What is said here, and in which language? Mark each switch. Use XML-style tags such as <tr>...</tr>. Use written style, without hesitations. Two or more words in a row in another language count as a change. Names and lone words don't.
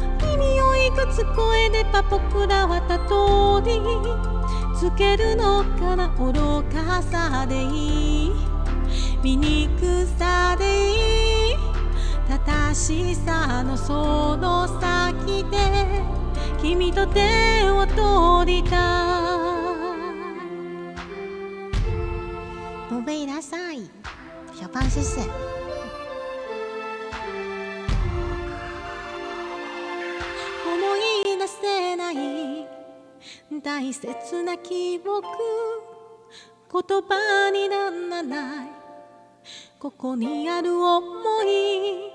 <ja>君をいくつ超えれば僕らはたどりつけるのかな。愚かさでいい、醜さでいい、正しさのその先で君と手を取りたい。</ja> <zh>宝贝拉萨伊，小胖谢谢。</zh> <ja>思い出せない大切な記憶、言葉にならないここにある想い。</ja>